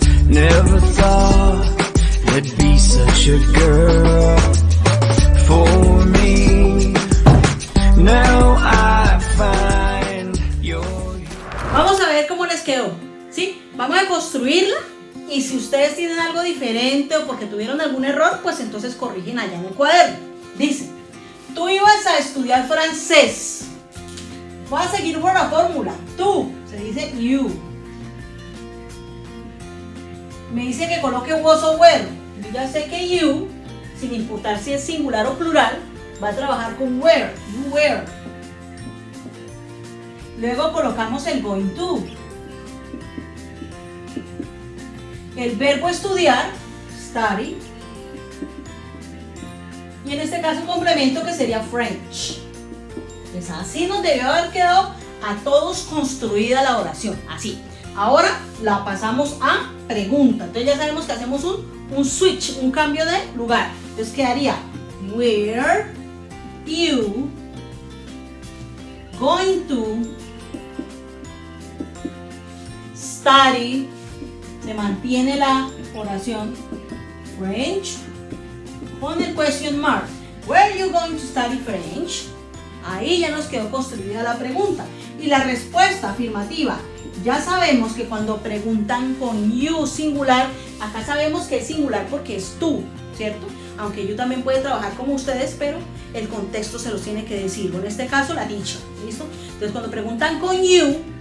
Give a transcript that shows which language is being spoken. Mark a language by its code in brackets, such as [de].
[en] Never thought there'd be such a girl for me. Now I find you're. [es] Vamos a ver cómo les quedó, ¿sí? Vamos a construirla y si ustedes tienen algo diferente o porque tuvieron algún error, pues entonces corrigen allá en el cuaderno. Dice, tú ibas a estudiar francés. Voy a seguir por la fórmula. Tú, se dice you. Me dice que coloque was o were. Yo ya sé que you, sin importar si es singular o plural, va a trabajar con were. [en] You were. [es] Luego colocamos el going to. El verbo estudiar, study. Y en este caso un complemento que sería French. Pues así nos debió haber quedado a todos construida la oración. Así. Ahora la pasamos a pregunta. Entonces ya sabemos que hacemos un switch, un cambio de lugar. Entonces quedaría [en] where you going to study. [es] Se mantiene la oración French con el question mark. [en] Where are you going to study French? [es] Ahí ya nos quedó construida la pregunta. Y la respuesta afirmativa. Ya sabemos que cuando preguntan con you singular, acá sabemos que es singular porque es tú, ¿cierto? Aunque you también puede trabajar como ustedes, pero el contexto se los tiene que decir. En este caso, la teacher, ¿listo? Entonces cuando preguntan con you,